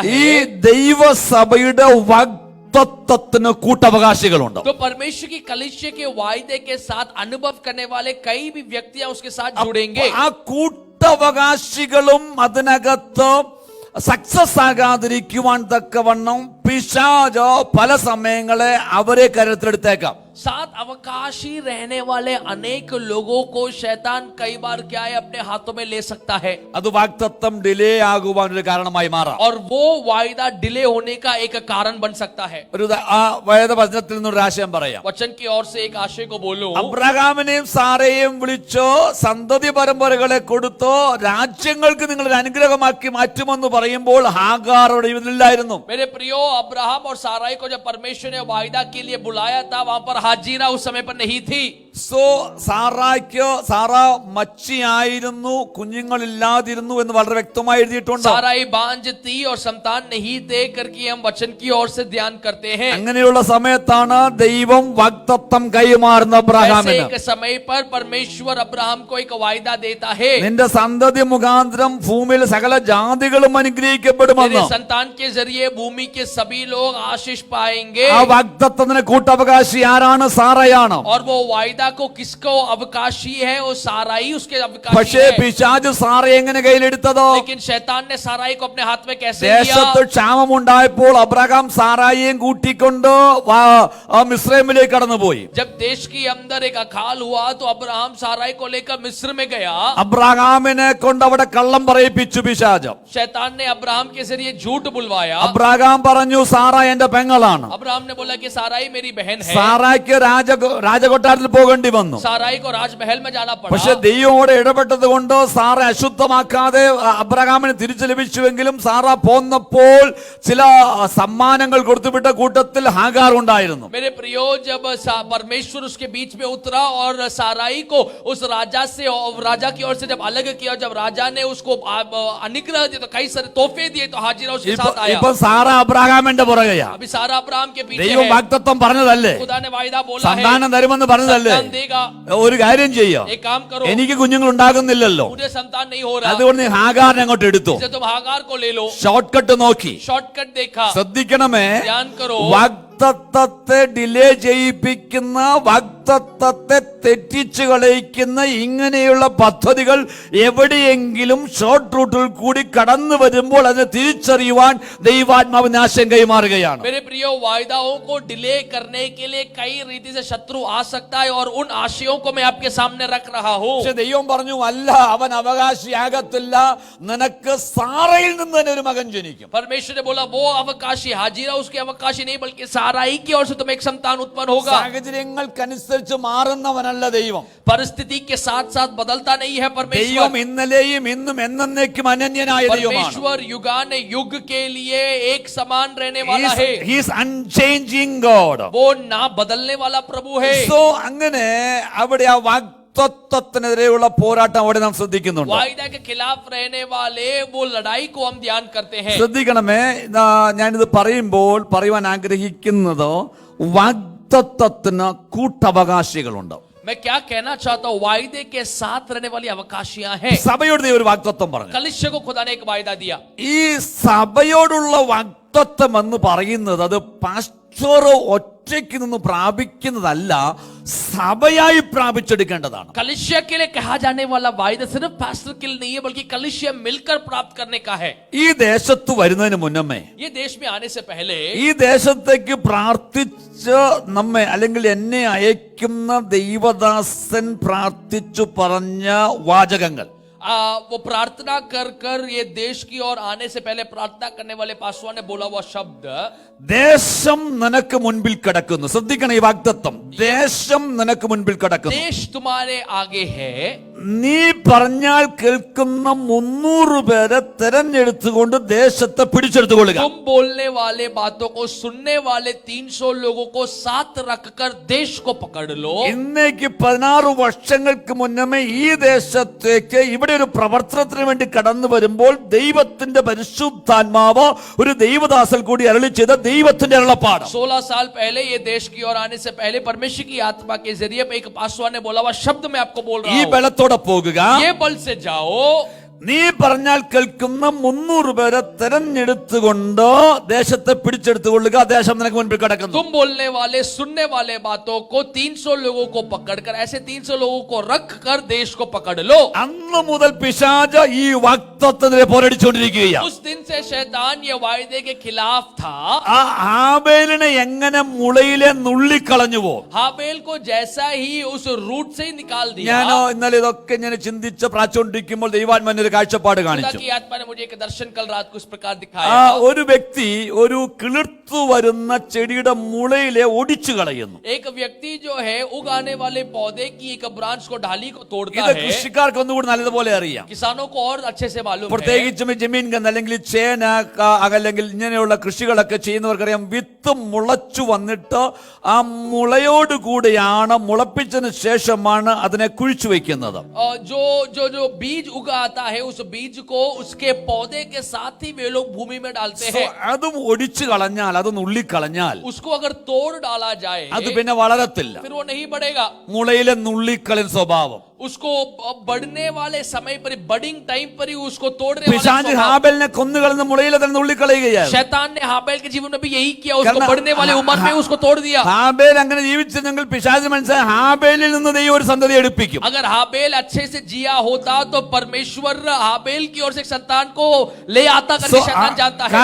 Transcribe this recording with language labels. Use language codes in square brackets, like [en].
[ml] ഈ [hi] है [ml] ദൈവസഭയുടെ വാഗ്ദത്തത്തിന് കൂട്ടവകാശികളുണ്ട്. [hi] तो परमेश्वर की कलीसिया के वायदे के साथ अनुभव करने वाले कई भी व्यक्तियां उसके साथ जुड़ेंगे. [ml] ആ കൂട്ടവകാശികളും അതിനകത്ത് സക്സസ് ആകാതിരിക്കുവാൻ തക്കവണ്ണം പിശാച് പല സമയങ്ങളെ അവരെ കരുത്തിലെടുത്തേക്കാം. [hi] साथ अवकाशी रहने वाले अनेक लोगों को शैतान कई बार क्या है अपने हाथों में ले सकता है. [ml] അത് വാഗ്ദത്തം ഡിലേ ആകുവാൻ ഒരു കാരണമായി മാറാം. [hi] और वो वायदा डिले होने का एक कारण बन सकता है. [ml] ഒരു ആ വേദവചനത്തിൽ നിന്നൊരു ആശയം പറയാം. [hi] वचन की ओर से एक आशय को बोलूं. [ml] അബ്രഹാമിനെയും സാറയെയും വിളിച്ചോ, സന്തതി പരമ്പരകളെ കൊടുത്തോ, രാജ്യങ്ങൾക്ക് നിങ്ങൾ ഒരു അനുഗ്രഹമാക്കി മാറ്റുമെന്ന് പറയുമ്പോൾ ഹാഗാർ അവിടെ ഇതില്ലായിരുന്നു. [hi] मेरे प्रियो, अब्राहम और साराई को जब परमेश्वर ने वायदा के लिए बुलाया था, वहां पर हाजिरा उस समय पर नहीं थी. [ml] സോ സാറ മച്ചിയായിരുന്നു, കുഞ്ഞുങ്ങളില്ലാതിരുന്നു എന്ന് വളരെ വ്യക്തമായി എഴുതിയിട്ടുണ്ട്. [hi] साराई बांझ थी और संतान नहीं थे करके हम वचन की ओर से ध्यान करते हैं. [ml] അങ്ങനെയുള്ള സമയത്താണ് ദൈവം വാഗ്ദത്തം കൈമാറുന്ന അബ്രഹാമിന്. [hi] ऐसे एक समय पर परमेश्वर अब्राहम को एक वायदा देता है. [ml] നിന്റെ സന്തതി മുഖാന്തരം ഭൂമിയിൽ സകല ജാതികളും അനുഗ്രഹിക്കപ്പെടുമെന്ന്. [hi] तेरे संतान के जरिए भूमि के सभी लोग आशीष पाएंगे. [ml] ആ വാഗ്ദത്തത്തിന് കൂട്ടവകാശി ആരാണ്? സാറയാണ്. [hi] और वो वायदा को किसको अवकाशी है? वो साराई उसके अवकाशी [ml] പക്ഷേ [hi] है. [ml] പിശാച് സാറയെ എങ്ങനെ കയ്യിലെടുത്തതോ? [hi] लेकिन शैतान ने साराई को अपने हाथ में कैसे [ml] ദേശത്ത് [hi] लिया? [ml] ക്ഷാമമുണ്ടായപ്പോൾ അബ്രഹാം സാറായിയും കൂട്ടിക്കൊണ്ട് മിസ്രൈമിലേക്ക് കടന്നുപോയി. [hi] जब देश के अंदर एक अकाल हुआ तो अब्राहम साराई को लेकर मिस्र में गया. [ml] അബ്രഹാമിനെ കൊണ്ട് അവിടെ കള്ളം പറയിപ്പിച്ചു പിശാച്. [hi] शैतान ने अब्राहम के जरिए झूठ बुलवाया. [ml] അബ്രഹാം പറഞ്ഞു സാറ എന്റെ പെങ്ങളാണ്. [hi] अब्राहम ने बोला कि साराई मेरी बहन है. [ml] സാറായ്ക്ക് രാജകൊട്ടാരത്തിൽ പോകേണ്ടി വന്നു. [hi] साराई को राजमहल में जाना [ml] പക്ഷെ [hi] पड़ा. [ml] ദൈവമോടെ ഇടപെട്ടത് കൊണ്ട് സാറ അശുദ്ധമാക്കാതെ അബ്രഹാമിന് തിരിച്ചു ലഭിച്ചുവെങ്കിലും സാറ പോന്നപ്പോൾ ചില സമ്മാനങ്ങൾ കൊടുത്തുവിട്ട കൂട്ടത്തിൽ ഹാഗാർ ഉണ്ടായിരുന്നു. [hi] मेरे प्रियो, जब परमेश्वर उसके बीच में उतरा और साराई को उस राजा से और राजा की ओर से जब अलग किया, जब राजा ने उसको अनुग्रह दिया तो कई सारे तोहफे दिए तो हाजिरा उसके साथ आया. [ml] ഇപ്പൊ സാറ അബ്രഹാമിന്റെ പുറകെയാ. [hi] अभी सारा अब्राहम के पीछे [ml] ദൈവം [hi] है. [ml] വാഗ്ദത്തം പറഞ്ഞതല്ലേ, [hi] खुदा ने वायदा बोला है, [ml] സന്താനം തരുമെന്ന് പറഞ്ഞതല്ലേ. [hi] संतान देगा. [ml] ഒരു കാര്യം ചെയ്യാം, [hi] एक काम करो, [ml] എനിക്ക് കുഞ്ഞുങ്ങൾ ഉണ്ടാകുന്നില്ലല്ലോ, [hi] मुझे संतान नहीं हो रहा, [ml] അതുകൊണ്ട് നീ ഹാഗാറിനെ അങ്ങോട്ട് എടുത്തു. [hi] इसलिए तुम हागार को ले लो. [ml] ഷോർട്ട് കട്ട് നോക്കി. [hi] शॉर्टकट देखा. [ml] ശ്രദ്ധിക്കണമേ, [hi] ध्यान करो. [ml] വാഗ്ദത്തത്തെ ഡിലേ ചെയ്യിപ്പിക്കുന്ന, വാഗ്ദത്തത്തെ തെറ്റിച്ചു കളയിക്കുന്ന ഇങ്ങനെയുള്ള പദ്ധതികൾ എവിടെയെങ്കിലും ഷോർട്ട് റൂട്ടിൽ കൂടി കടന്നു വരുമ്പോൾ അതിനെ തിരിച്ചറിയുവാൻ ദൈവാത്മാവിന് ആശയം കൈമാറുകയാണ്. [hi] मेरे प्रियो, वायदाओं को डिले करने के लिए कई रीति से शत्रु आ सकता है और उन आशयों को मैं आपके सामने रख रहा हूँ. [ml] പക്ഷെ ദൈവം പറഞ്ഞു, അല്ല, അവൻ അവകാശിയാകത്തില്ല, നിനക്ക് സാറയിൽ നിന്ന് തന്നെ ഒരു മകൻ ജനിക്കും. [hi] परमेश्वर ने बोला वो अवकाशी हाजिरा उसके अवकाशी नहीं बल्कि साराई की ओर से तुम्हें एक संतान उत्पन्न होगा. [ml] സാഹചര്യങ്ങൾക്കനുസരിച്ച് മാറുന്നവനല്ല ദൈവം. [hi] परिस्थिति के साथ साथ बदलता नहीं है परमेश्वर. [ml] ദൈവം ഇന്നലെയും ഇന്നും എന്നേക്കും അനന്യനായ ദൈവമാണ്. [hi] परमेश्वर युगान युग के लिए एक समान रहने वाला है. [en] He is unchanging God. [hi] वो ना बदलने वाला प्रभु है. [ml] So അങ്ങനെ അവിടെ ആ വാഗ്ദത്തത്തിനെതിരെയുള്ള പോരാട്ടം അവിടെ നാം ശ്രദ്ധിക്കുന്നുണ്ട്. [hi] वायदा के खिलाफ रहने वाले वो लड़ाई को हम ध्यान करते हैं. [ml] ശ്രദ്ധിക്കണമേ, ഞാനിത് പറയുമ്പോൾ പറയുവാൻ ആഗ്രഹിക്കുന്നത് വാഗ്ദത്തത്തിന് കൂട്ടവകാശികളുണ്ട്. [hi] मैं क्या कहना चाहता हूँ, वायदे के साथ रहने वाली अवकाशियां हैं. [ml] സഭയോട് ദൈവം ഒരു വാഗ്ദത്തം പറഞ്ഞു. [hi] कलिसिया को खुदा ने एक वायदा दिया. [ml] ഈ സഭയോടുള്ള വാഗ്ദത്തം എന്ന് പറയുന്നത് അത് പാസ്റ്റർ ഒറ്റയ്ക്ക് നിന്ന് പ്രാപിക്കുന്നതല്ല, സഭയായി പ്രാപിച്ചെടുക്കേണ്ടതാണ്. [hi] कलिसिया के लिए कहा जाने वाला वायदा सिर्फ पास्टर के लिए नहीं है, बल्कि कलिसिया मिलकर प्राप्त करने का है. [ml] ഈ ദേശത്ത് വരുന്നതിന് മുന്നമേ, [hi] ये देश में आने से पहले [ml] ഈ ദേശത്തേക്ക് പ്രാർത്ഥിച്ച് നമ്മെ അല്ലെങ്കിൽ എന്നെ അയക്കുന്ന ദൈവദാസൻ പ്രാർത്ഥിച്ചു പറഞ്ഞ വാചകങ്ങൾ, [hi] वो प्रार्थना कर कर ये देश की ओर आने से पहले प्रार्थना करने वाले पासवान ने बोला हुआ शब्द, [ml] ദേശം നിനക്ക് മുൻപിൽ കിടക്കുന്നു. ശ്രദ്ധിക്കണം ഈ വാഗ്ദത്തം, ദേശം നിനക്ക് മുൻപിൽ കിടക്കുന്നു. [hi] देश तुम्हारे आगे है. [ml] നീ പറഞ്ഞാൽ കേൾക്കുന്ന 300 പേരെ തെരഞ്ഞെടുത്തുകൊണ്ട് ദേശത്തെ പിടിച്ചെടുത്തുകൊള്ളുക. [hi] तुम बोलने वाले बातों को सुनने वाले 300 लोगों को साथ रखकर देश को पकड़ लो. [ml] ഇന്നേക്ക് 16 വർഷങ്ങൾക്ക് മുന്നമേ ഈ ദേശത്തേക്ക് ഇവിടെ ഒരു പ്രവർത്തനത്തിന് വേണ്ടി കടന്നു വരുമ്പോൾ ദൈവത്തിന്റെ പരിശുദ്ധാത്മാവ് ഒരു ദൈവദാസൽ കൂടി അരുളി ചെയ്ത ദൈവത്തിന്റെ അരുളപ്പാട്. [hi] 16 साल पहले ये देश की ओर आने से पहले परमेश्वर की आत्मा के जरिए एक पासवान ने बोला हुआ शब्द मैं आपको बोल रहा [ml] ഈ [hi] हूं. [ml] ബലത്തോടെ പോകുക. [hi] ये बल से जाओ. [ml] നീ പറഞ്ഞാൽ കേൾക്കുന്ന 300 പേരെ തെരഞ്ഞെടുത്തുകൊണ്ട് ദേശത്തെ പിടിച്ചെടുത്തുകൊള്ളുക. ദേശം നിനക്ക് മുൻപിൽ കിടക്കുന്നു. [hi] तुम बोलने वाले सुनने वाले बातों को 300 लोगों को पकड़कर, ऐसे 300 लोगों को रख कर देश को पकड़ लो. [ml] അന്ന് മുതൽ പിശാച് ഈ വാഗ്ദത്തത്തിനെതിരെ പോരടിച്ചുകൊണ്ടിരിക്കുകയാണ്. [hi] उस दिन से शैतान ये वायदे के खिलाफ था. [ml] ആ ഹാബേലിനെ എങ്ങനെ മുളയിലെ നുള്ളിക്കളഞ്ഞുവോ, [hi] हाबेल को जैसा ही उस रूट से ही निकाल दिया. [ml] ഞാൻ ഇന്നലെ ഇതൊക്കെ ഞാൻ ചിന്തിച്ച് പ്രാർത്ഥിച്ചുകൊണ്ടിരിക്കുമ്പോൾ ദൈവാത്മാവിന്റെ ഒരു കാഴ്ചപ്പാട് [hi] खुदा [ml] കാണിച്ചു. [hi] की आत्मा ने मुझे एक दर्शन कल रात को इस प्रकार [ml] ആ [hi] दिखाया. [ml] ഒരു വ്യക്തി ഒരു കിളിർത്തു വരുന്ന ചെടിയുടെ മുളയിലെ ഒടിച്ചു കളയുന്നു. [hi] एक व्यक्ति जो है उगाने वाले पौधे की एक ब्रांच को, ढाली को तोड़ता [ml] ഇത് [hi] है. [ml] കൃഷിക്കാർക്ക് ഒന്നുകൂടി നല്ലതുപോലെ അറിയാം. [hi] किसानों को और अच्छे से मालूम है. [ml] പ്രത്യേകിച്ചും ജമീൻ ഗന്ധ അല്ലെങ്കിൽ ചേന അല്ലെങ്കിൽ ഇങ്ങനെയുള്ള കൃഷികളൊക്കെ ചെയ്യുന്നവർക്കറിയാം, വിത്ത് മുളച്ചു വന്നിട്ട് ആ മുളയോട് കൂടിയാണ്, മുളപ്പിച്ചതിന് ശേഷമാണ് അതിനെ കുഴിച്ചു വെക്കുന്നത്. [hi] जो जो जो बीज उगाता है उस बीज को उसके पौधे के साथ ही वे लोग भूमि में डालते हैं. [ml] അതും ഒടിച്ചു കളഞ്ഞാൽ, അത് നുള്ളിക്കളഞ്ഞാൽ [hi] उसको अगर तोड़ डाला जाए [ml] അത് പിന്നെ വളരത്തില്ല. [hi] फिर वो नहीं बढ़ेगा. [ml] മുളയിലെ നുള്ളിക്കളൻ സ്വഭാവം. [hi] उसको बढ़ने वाले समय पर, बडिंग टाइम पर ही उसको तोड़ने वाला [ml] പിശാച് [hi] स्वभाव. [ml] ഹാബേലിനെ കൊന്നുകളഞ്ഞ മുളയിലെ തന്നെ നുള്ളിക്കളയുകയാണ്. [hi] शैतान ने हाबेल के जीवन में भी यही किया, उसको करना- बढ़ने वाले उम्र में उसको तोड़ दिया. [ml] ഹാബേൽ അങ്ങനെ ജീവിച്ചെങ്കിൽ പിശാച് മനസ്സിലായി ഹാബേലിൽ നിന്ന് ദൈവം ഒരു സന്തതി എടുപ്പിക്കും. [hi] अगर हाबेल अच्छे से जिया होता तो परमेश्वर हाबेल की ओर से एक संतान को ले आता करके शैतान जानता है.